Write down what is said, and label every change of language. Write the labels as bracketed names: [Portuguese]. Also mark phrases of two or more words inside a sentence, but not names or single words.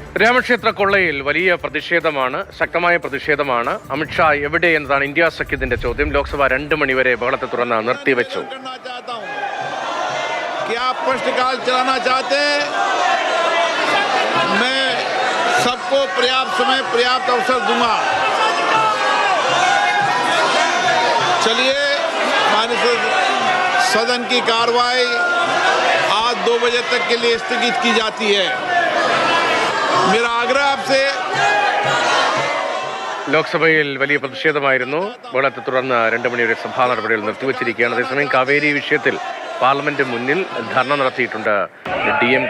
[Malayalam] രാമക്ഷേത്ര കൊള്ളയിൽ വലിയ പ്രതിഷേധമാണ്, ശക്തമായ പ്രതിഷേധമാണ്. അമിത്ഷാ എവിടെ എന്നതാണ് ഇന്ത്യ സഖ്യത്തിന്റെ ചോദ്യം. ലോക്സഭ 2 മണിവരെ ബഹളത്തെ തുടർന്ന് നിർത്തിവെച്ചു. [Hindi] सबको पर्याप्त समय पर्याप्त अवसर दूंगा. चलिए, सदन की कार्रवाई आज 2 बजे तक के लिए स्थगित की जाती है. मेरा आग्रह आपसे. [Malayalam] ലോക്സഭയിൽ വലിയ പ്രതിഷേധമായിരുന്നു. ബഹളത്തെ തുടർന്ന് 2 മണിവരെ സഭാ നടപടികൾ നിർത്തിവച്ചിരിക്കുകയാണ്. അതേസമയം കാവേരി വിഷയത്തിൽ പാർലമെന്റ് മുന്നിൽ ധർണ നടത്തിയിട്ടുണ്ട് DMK.